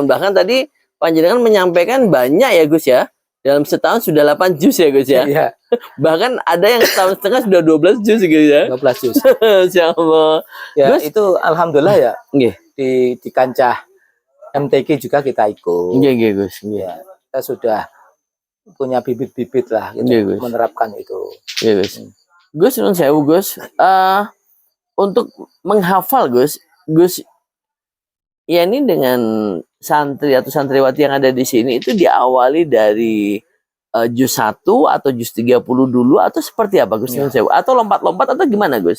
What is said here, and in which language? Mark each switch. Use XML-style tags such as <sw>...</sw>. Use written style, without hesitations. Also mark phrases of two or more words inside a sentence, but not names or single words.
<id>Bahkan tadi panjenengan menyampaikan banyak ya Gus ya. Dalam setahun sudah 8 juz ya Gus ya. Iya, Bahkan ada yang setahun setengah sudah 12 juz gitu ya. 12 juz.</id> <ar>ما شاء الله.</ar> <id>Ya, Gus? itu alhamdulillah ya. Nggih. Di kancah MTQ juga kita ikut. Nggih, Gus. Nggih. Ya, kita sudah punya bibit-bibit lah gitu, Nggih, Gus. menerapkan itu. Nggih, Gus. Gus,</id> <jv>nun sewu</jv> <id>Gus. Untuk menghafal Gus, ya ini dengan santri atau santriwati yang ada di sini itu diawali dari juz 1 atau juz 30 dulu atau seperti apa Gus? Ya. Atau lompat-lompat atau gimana Gus?</id>